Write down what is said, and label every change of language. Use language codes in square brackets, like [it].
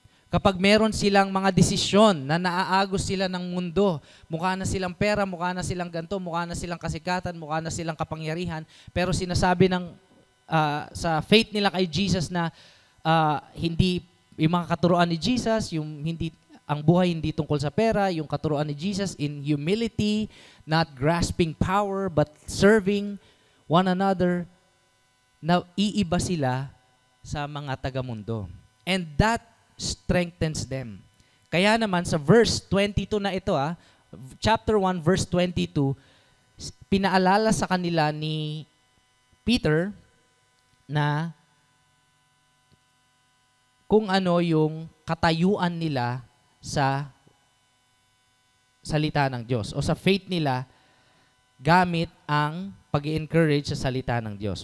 [tl] Kapag meron silang mga desisyon na naaagos sila ng mundo, mukha na silang pera, mukha na silang ganito, mukha na silang kasikatan, mukha na silang kapangyarihan, pero sinasabi sa faith nila kay Jesus na hindi yung mga katuruan ni Jesus, ang buhay hindi tungkol sa pera, yung katuruan ni Jesus [en] in humility, not grasping power, but serving one another, [tl] na iiba sila sa mga taga-mundo. [en] And that strengthens them. [tl] Kaya naman sa verse 22 na ito, chapter 1, verse 22, pinaalala sa kanila ni Peter na kung ano yung katayuan nila sa salita ng Diyos o sa faith nila gamit ang pag-encourage sa salita ng Diyos.